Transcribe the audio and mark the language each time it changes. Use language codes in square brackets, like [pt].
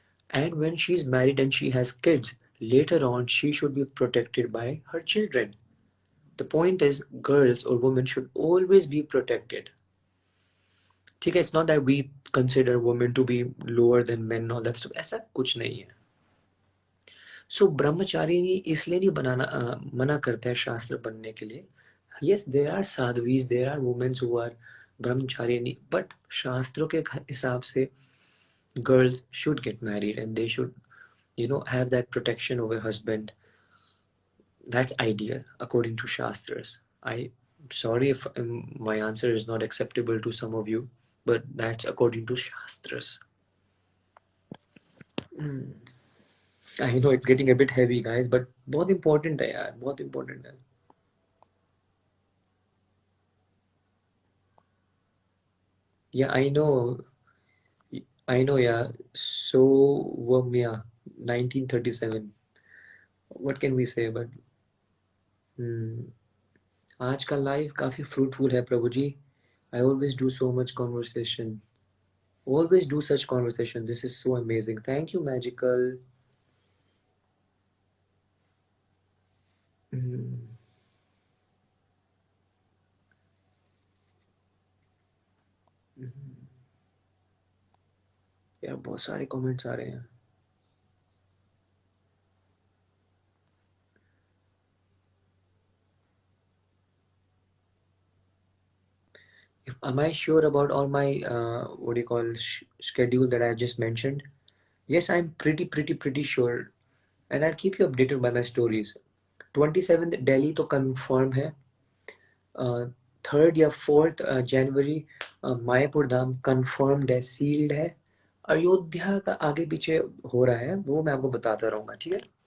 [en] And when she is married and she has kids, later on she should be protected by her children. The point is, girls or women should always be protected. [hi] ठीक है, [en] it's not that we consider women to be lower than men, all that stuff. [hi] ऐसा कुछ नहीं है. So ब्रह्मचारी इसलिए नहीं मना करते हैं शास्त्र बनने के लिए. [en] yes, there are sadhvis, there are women who are brahmacharini, but [hi] शास्त्रों के हिसाब से [en] girls should get married and they should, you know, have that protection over husband. That's ideal according to shastras. I sorry if my answer is not acceptable to some of you, but that's according to shastras. I know it's getting a bit heavy, guys, but [hi] बहुत important है यार, बहुत important है. [en] Yeah, I know, yeah. So, Wamya, 1937. What can we say? [hi] But आज का life काफी fruitful है प्रभु जी. [en] I always do so much conversation. Always do such conversation. This is so amazing. Thank you, Magical. [hi] यार बहुत सारे comments आ रहे हैं. [en] Am I sure about all my what do you call schedule that I have just mentioned? Yes, I'm pretty sure, and I'll keep you updated by my stories. [hi] 27th Delhi तो confirm है. 3rd या 4th January Mayapur धाम confirmed है, sealed है. अयोध्या का आगे पीछे हो रहा है, वो मैं आपको बताता रहूंगा, ठीक है?